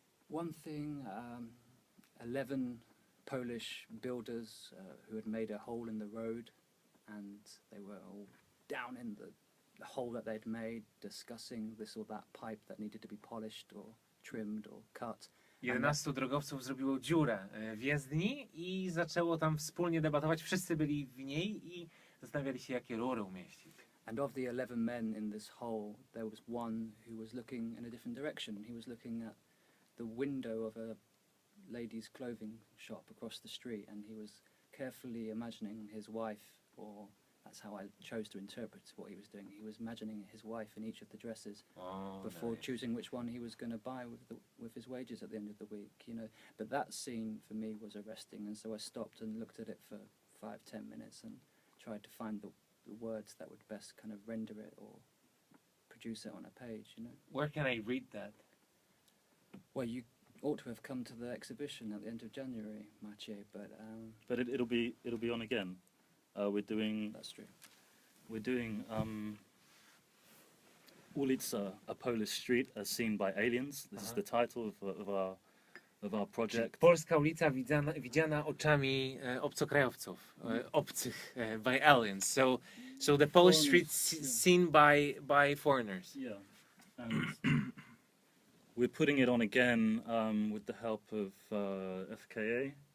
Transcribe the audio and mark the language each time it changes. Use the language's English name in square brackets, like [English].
[English] One thing, 11 Polish builders who had made a hole in the road, and they were all down in the hole that they'd made, discussing this or that pipe that needed to be polished or trimmed or cut. [Polish] 11 drogowców zrobiło dziurę w jezdni i zaczęło tam wspólnie debatować. Wszyscy byli w niej i zastanawiali się, jakie rury umieścić. [English] And of the 11 men in this hole, there was one who was looking in a different direction. He was looking at the window of a ladies' clothing shop across the street, and he was carefully imagining his wife, or that's how I chose to interpret what he was doing. He was imagining his wife in each of the dresses before choosing which one he was going to buy with his wages at the end of the week, you know. But that scene for me was arresting, and so I stopped and looked at it for 5-10 minutes and tried to find the words that would best kind of render it or produce it on a page, you know. Where can I read that? Well, you ought to have come to the exhibition at the end of January, Maciej, but it'll be on again. We're doing. That's true. We're doing Ulica, a Polish street as seen by aliens. This is the title of our project. [Polish] Polska ulica widziana oczami obcokrajowców, obcych, [English] by aliens. So the Polish streets seen by foreigners. Yeah, and we're putting it on again with the help of FKA.